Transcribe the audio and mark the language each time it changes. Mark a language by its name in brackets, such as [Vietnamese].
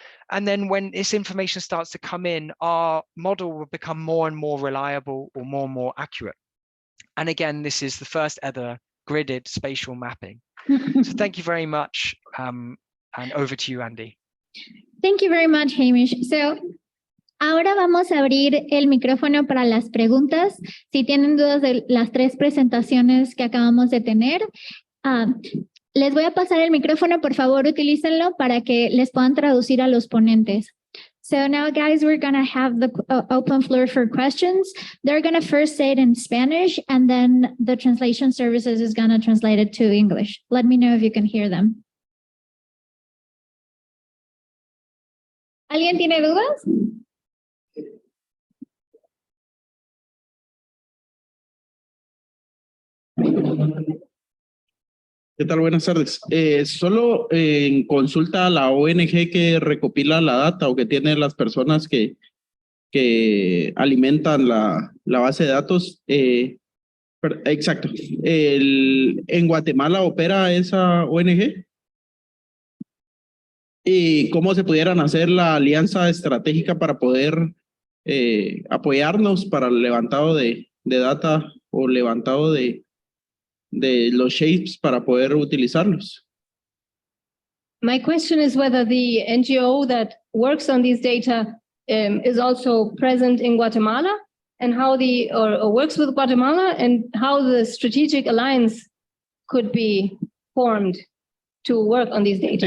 [English] And then when this information starts to come in, our model will become more and more reliable or more accurate. And again, this is the first ever gridded spatial mapping. So thank you very much. And over to you, Andy. Thank you very much, Hamish. [Spanish] So, ahora vamos a abrir el micrófono para las preguntas. Si tienen dudas de las tres presentaciones que acabamos de tener, les voy a pasar el micrófono, por favor, utilícenlo para que les puedan traducir a los ponentes. [English] So now, guys, we're going to have the open floor for questions. They're going to first say it in Spanish, and then the translation services is going to translate it to English. Let me know if you can hear them. [Spanish] ¿Alguien tiene dudas? ¿Qué tal? Buenas tardes. Solo en consulta a la ONG que recopila la data o que tiene las personas que alimentan la base de datos. Exacto. ¿En Guatemala opera esa ONG? ¿Y cómo se pudieran hacer la alianza estratégica para poder apoyarnos para el levantado de data o levantado de los shapes para poder utilizarlos? [English] My question is whether the NGO that works on these data is also present in Guatemala, and how or works with Guatemala, and how the strategic alliance could be formed to work on these data.